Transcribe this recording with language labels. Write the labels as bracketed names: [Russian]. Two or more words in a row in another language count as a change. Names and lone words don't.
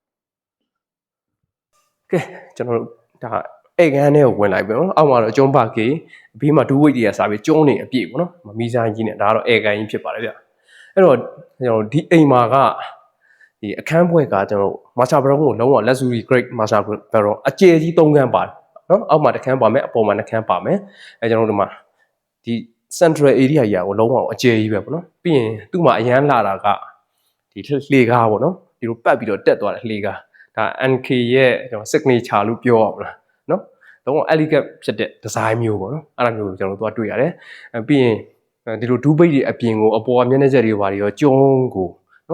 [Burmese] ကဲကျွန်တော်တို့ဒါအိမ်ကန်းထဲကိုဝင်လိုက်ပြီနော်အောက်မှာတော့ကျုံးပါကေဘေးမှာဒူးဝိတ်တွေကစားပြီးကျုံးနေအပြည့်ပေါ့နော်မီဇိုင်းကြီးနဲ့ဒါကတော့အိမ်ကန်းကြီးဖြစ်ပါတယ်ဗျအဲ့တော့ကျွန်တော်ဒီအိမ်မှာကဒီအခန်းဘွဲကကျွန်တော် [English] master bedroom [Burmese] ကိုလုံးဝ [English] luxury grade master bedroom [Burmese] အကျယ်ကြီး3ခန်းပါတယ်နော်အောက်မှာတစ်ခန်းပါမယ်အပေါ်မှာ2ခန်းပါမယ်အဲကျွန်တော်တို့ဒီမှာဒီ [English] central area [Burmese] ကြီးကိုလုံးဝအကျယ်ကြီးပဲပေါ့နော် ပြီးရင်သူ့မှာအရန်လာတာကဒီလှေကားပေါ့နော်ဒီလိုပတ်ပြီးတော့တက်သွားတဲ့လှေကားဒါ NK ရဲ့ကျွန်တော် signature လို့ပြောရမလားနော်လုံးဝ elegant ဖြစ်တဲ့ design မျိုးပေါ့နော်အဲ့ဒါမျိုးကိုကျွန်တော်တို့တွေ့ရတယ်ပြီးရင်ဒီလိုဒူးပိတ်တွေအပြင်ကိုအပေါ်မျက်နှာချက်တွေဘာတွေရောကျုံးကိုနော်